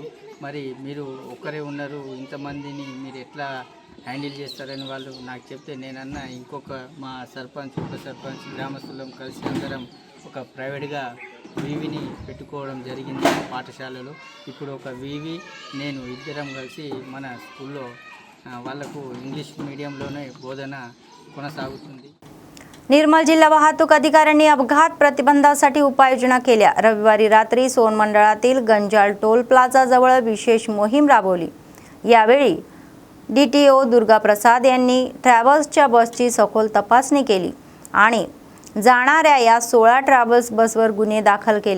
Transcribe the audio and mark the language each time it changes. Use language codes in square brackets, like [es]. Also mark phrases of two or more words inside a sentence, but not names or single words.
[te] మరి మీరు ఒక్కరే ఉన్నారు, ఇంతమందిని మీరు ఎట్లా హ్యాండిల్ చేస్తారని వాళ్ళు నాకు చెప్తే నేనన్నా ఇంకొక మా సర్పంచ్, ఉప సర్పంచ్, గ్రామస్తులం కలిసి అందరం ఒక ప్రైవేట్గా వీవిని పెట్టుకోవడం జరిగింది పాఠశాలలో. ఇప్పుడు ఒక వీవి నేను ఇద్దరం కలిసి మన స్కూల్లో వాళ్ళకు ఇంగ్లీష్ మీడియంలోనే బోధన కొనసాగుతుంది. [mr] निर्मल जिल्हा वाहतूक अधिकाऱ्यांनी अपघात प्रतिबंधासाठी उपाययोजना केल्या. रविवारी रात्री सोन मंडळातील गंजाळ टोल प्लाझा जवळ विशेष मोहीम राबवली. यावेळी DTO दुर्गा प्रसाद यांनी ट्रॅव्हल्सच्या बसची सखोल तपासणी केली आणि जाणाऱ्या या 16 ट्रॅव्हल्स बसवर गुन्हे दाखल केले.